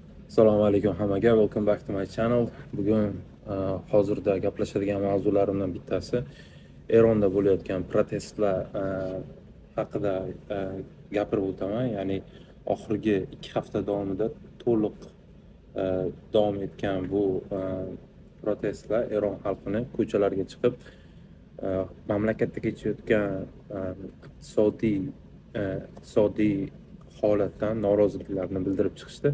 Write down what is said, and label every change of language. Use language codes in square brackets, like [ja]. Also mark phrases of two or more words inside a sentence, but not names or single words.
[uz] Assalomu alaykum hammaga. [en] Welcome back to my channel. [uz] Bugun hozirda gaplashadigan mavzularimdan bittasi Eronda bo'layotgan protestlar haqida gapirib o'taman. Ya'ni oxirgi 2 hafta davomida to'liq davom etgan bu protestlar Eron xalqini ko'chalarga chiqib mamlakatda kechayotgan iqtisodiy holatdan noroziliklarni bildirib chiqishdi.